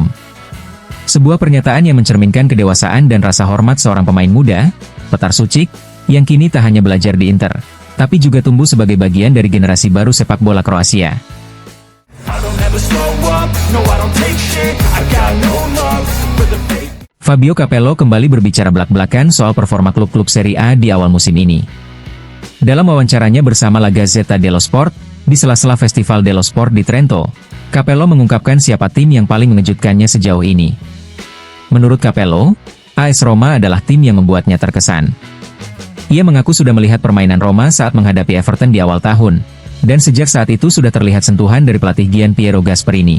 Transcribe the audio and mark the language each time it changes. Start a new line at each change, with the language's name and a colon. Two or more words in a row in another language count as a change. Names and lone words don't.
Indonesian: Sebuah pernyataan yang mencerminkan kedewasaan dan rasa hormat seorang pemain muda, Petar Sučik, yang kini tak hanya belajar di Inter, tapi juga tumbuh sebagai bagian dari generasi baru sepak bola Kroasia. Fabio Capello kembali berbicara belak-belakan soal performa klub-klub Serie A di awal musim ini. Dalam wawancaranya bersama La Gazzetta dello Sport, di sela-sela Festival dello Sport di Trento, Capello mengungkapkan siapa tim yang paling mengejutkannya sejauh ini. Menurut Capello, AS Roma adalah tim yang membuatnya terkesan. Ia mengaku sudah melihat permainan Roma saat menghadapi Everton di awal tahun, dan sejak saat itu sudah terlihat sentuhan dari pelatih Gian Piero Gasperini.